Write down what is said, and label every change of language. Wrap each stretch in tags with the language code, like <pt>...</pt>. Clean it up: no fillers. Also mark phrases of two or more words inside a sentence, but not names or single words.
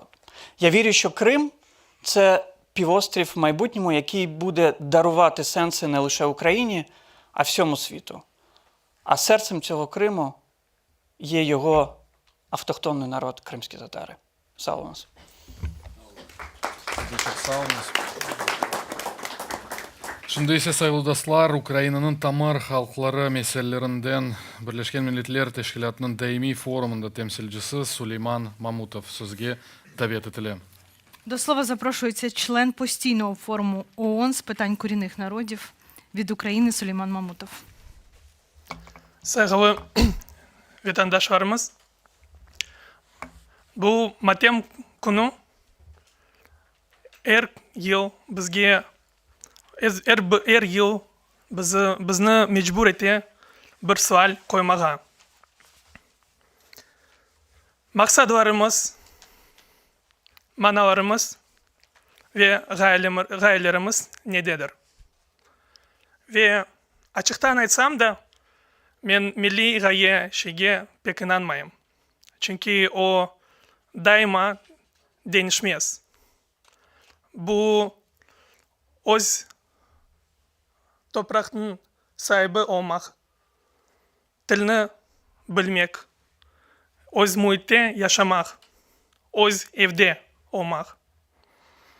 <uk>Я вірю, що Крим – це півострів в майбутньому, який буде дарувати сенси не лише Україні, а всьому світу. А серцем цього Криму є його автохтонний народ – кримські татари. Слава нас!</uk> <crh>Шынды ise sayılı dostlar, Ukraynanın tamar halkları meselelerinden Birleşken Milletler Teşkilatı'nın daimi forumunda temsilcisi Süleyman Mamutov sözге davet etildi.</crh> <uk>До слова запрошується член постійного форуму ООН з питань корінних народів від України Сулейман Мамутов.</uk> <crh>Saygılı vatandaşlarımız, bu matem kunu her yıl bizge her yıl bizni mecbur ete bir sual koymağa. Maksadlarımız, manalarımız ve gayelerimiz nededir? Ve açıktan aytsam da men milli gaye şeyge pek inanmayım. Çünkü o daima değişmez. Bu öz toprağın sahibi olmak, dilini bilmek, öz muhitte yaşamak, öz evde olmak.</crh>